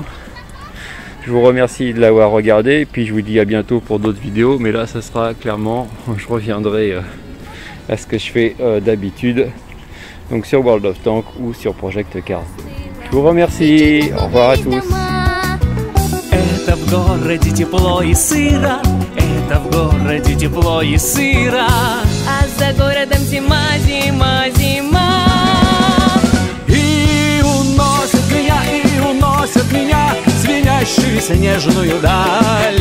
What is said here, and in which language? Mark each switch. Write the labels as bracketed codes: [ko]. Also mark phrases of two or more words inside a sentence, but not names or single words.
[fr] Je vous remercie de l'avoir regardé et puis je vous dis à bientôt pour d'autres vidéos, mais là ça sera clairement, je reviendrai à ce que je fais d'habitude, donc sur World of Tanks ou sur Project Cars 2. Je vous remercie, au revoir à tous. [ru] Это в городе тепло и сыро, это в городе тепло и сыро, А за городом зима, зима, зима. И уносят меня звенящую снежную даль.